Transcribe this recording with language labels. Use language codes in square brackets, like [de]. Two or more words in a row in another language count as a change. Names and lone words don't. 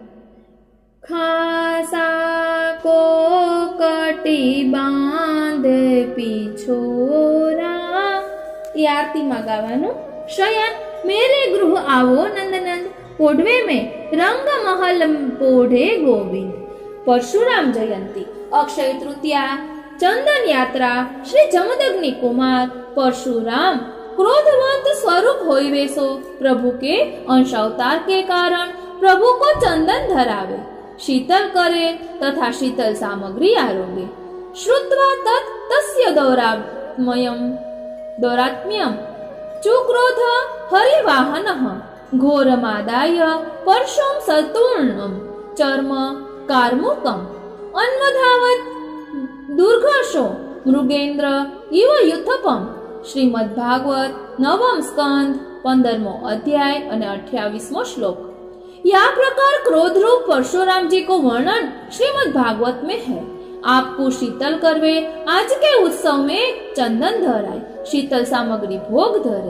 [bra] खासा को कटी बांध पिछोरा। ये आरती में गावानु। शयन मेरे गृह आवो नंदनंद। पोढ़वे में रंग महल पोढ़े गोविंद। परशुराम जयंती अक्षय तृतीया चंदन यात्रा श्री जमदग्नि कुमार परशुराम क्रोधवंत स्वरूप होइवे सो प्रभु के अंश अवतार के कारण प्रभु को चंदन धरावे, शीतल करे तथा शीतल सामग्री आरोगे। [sa] श्रुत्वा तत् तस्य दौरात्म्यम चुक्रोध हरिवाहनः घोरमादाय परशुं सतूर्णं चर्म कार्मुकम् अन्वधावत् दुर्घर्षो मृगेन्द्र इव युथपम। [bra] श्रीमद् भागवत 9 स्कंद 15 अध्याय અને 28 श्लोक। यह प्रकार क्रोध रूप परशुराम जी को वर्णन श्रीमद् भागवत में है। आपको शीतल करवे आज के उत्सव में चंदन धराए, शीतल सामग्री भोग धरे।